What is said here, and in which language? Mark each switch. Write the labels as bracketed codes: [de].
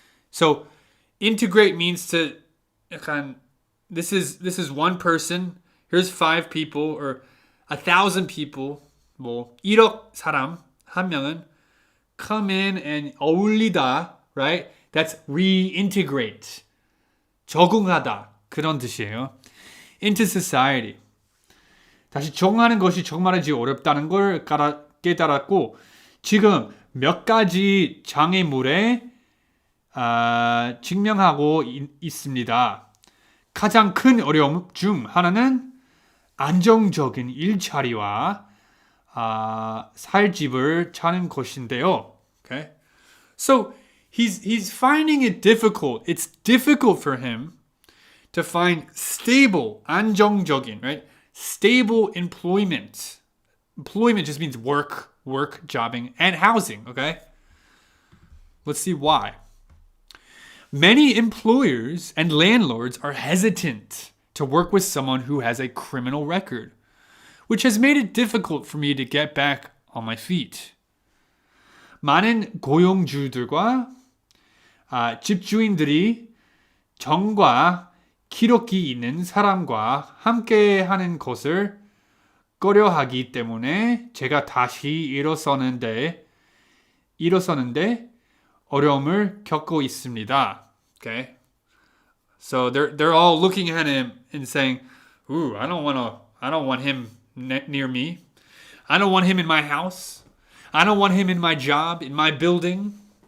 [en] So, integrate means to, 약간, this is one person. Here's 5 people or 1,000 people. [ko] 뭐 1억 사람 한 명은 [en] come in and [ko] 어울리다, right? [en] That's reintegrate. [ko] 적응하다. 그런 뜻이에요. [en] Into society. [ko] 다시 정하는 것이 정말이지 어렵다는 걸 깨달았고 지금 몇 가지 장애물에 직면하고 있습니다. 가장 큰 어려움 중 하나는 안정적인 일자리와 살 집을 찾는 것인데요. [en] Okay? So he's finding it difficult. It's difficult for him to find stable, [ko] 안정적인, [en] right? Stable employment. Employment just means work, jobbing, and housing, okay? Let's see why. Many employers and landlords are hesitant to work with someone who has a criminal record, which has made it difficult for me to get back on my feet. [ko] 많은 고용주들과 집주인들이 정과 기록이 있는 사람과 함께하는 것을 꺼려하기 때문에 제가 다시 일어서는데 어려움을 겪고 있습니다. [en] Okay, so they're all looking at him and saying, "Ooh, I don't want him near me. I don't want him in my house. I don't want him in my job, in my building."